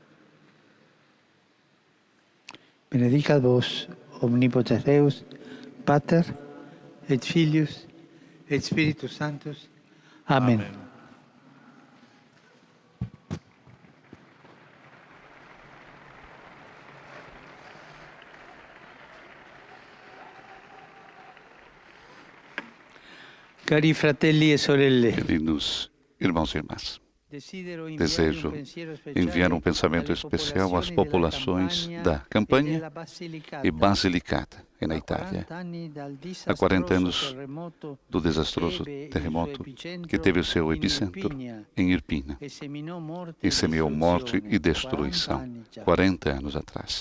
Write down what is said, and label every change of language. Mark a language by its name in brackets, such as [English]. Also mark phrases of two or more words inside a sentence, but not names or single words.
[Latin] Benedicat vos, omnipotens Deus, Pater, et Filius, et Spiritus Sanctus. [Italian] Amen. Cari fratelli e sorelle, [Portuguese] Queridos irmãos e irmãs, desejo enviar um pensamento especial às populações da Campania e Basilicata, na Itália. Há 40 anos do desastroso terremoto que teve o seu epicentro em Irpina e semeou morte e destruição 40 anos atrás.